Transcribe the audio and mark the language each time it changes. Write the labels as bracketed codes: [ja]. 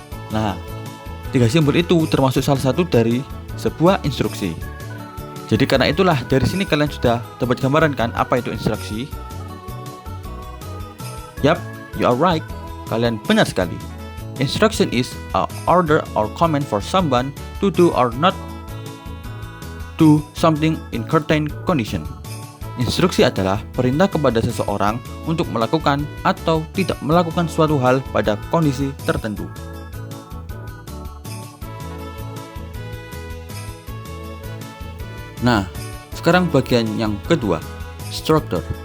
[id] Nah, tiga simbol itu termasuk salah satu dari sebuah instruksi. Jadi karena itulah dari sini kalian sudah dapat gambaran kan apa itu instruksi? [en] Yap, you are right. [id] Kalian benar sekali. [en] Instruction is a order or command for someone to do or not do something in certain condition. [id] Instruksi adalah perintah kepada seseorang untuk melakukan atau tidak melakukan suatu hal pada kondisi tertentu. Nah, sekarang bagian yang kedua, structure.